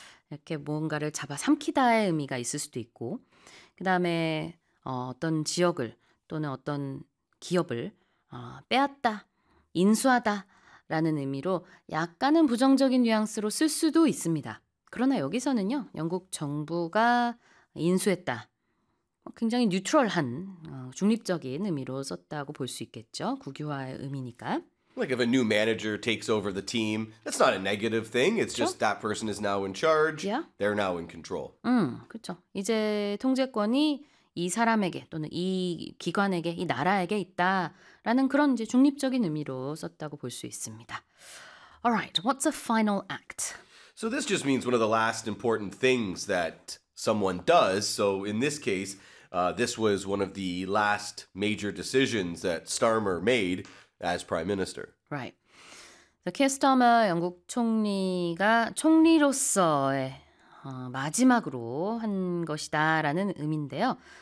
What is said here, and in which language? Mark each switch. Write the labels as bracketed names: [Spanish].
[Korean] 이렇게 뭔가를 잡아삼키다의 의미가 있을 수도 있고 그 다음에 어떤 지역을 또는 어떤 기업을 빼앗다, 인수하다 라는 의미로 약간은 부정적인 뉘앙스로 쓸 수도 있습니다. 그러나 여기서는요. 영국 정부가 인수했다. 굉장히 뉴트럴한, 중립적인 의미로 썼다고 볼 수 있겠죠. 국유화의 의미니까. [English] Like if a new manager takes over the team, that's not a negative thing. It's [Korean] 그렇죠? [English] just that person is now in charge. Yeah. They're now in control. [Korean] 그렇죠. 이제 통제권이 이 사람에게 또는 이 기관에게, 이 나라에게 있다라는 그런 이제 중립적인 의미로 썼다고 볼 수 있습니다. [English] All right, what's a final act? So this just means one of the last important things that someone does. So in this case, this was one of the last major decisions that Starmer made as Prime Minister. Right. So [Korean] Keir Starmer, 영국 총리가 총리로서의 마지막으로 한 것이다 라는 의미인데요.